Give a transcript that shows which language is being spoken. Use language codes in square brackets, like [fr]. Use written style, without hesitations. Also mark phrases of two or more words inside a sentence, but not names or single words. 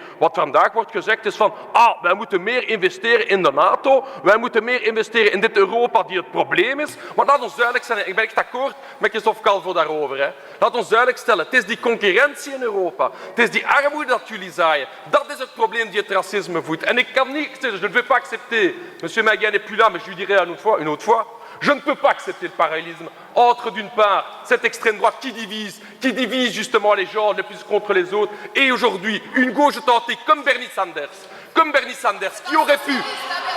[nl] Wat vandaag wordt gezegd is van, wij moeten meer investeren in de NATO, wij moeten meer investeren in dit Europa die het probleem is. Maar laat ons duidelijk zijn, ik ben echt akkoord met Christophe Calvo daarover. Hè. Laat ons duidelijk stellen, het is die concurrentie in Europa. Het is die armoede dat jullie zaaien. Dat is het probleem die het racisme voedt. En ik kan niet, [fr] je ne vais pas accepter, monsieur Maguen n'est plus là, mais je lui dirai une autre fois, je ne peux pas accepter le parallélisme entre, d'une part, cette extrême droite qui divise justement les gens les plus contre les autres, et aujourd'hui, une gauche tentée comme Bernie Sanders, qui aurait pu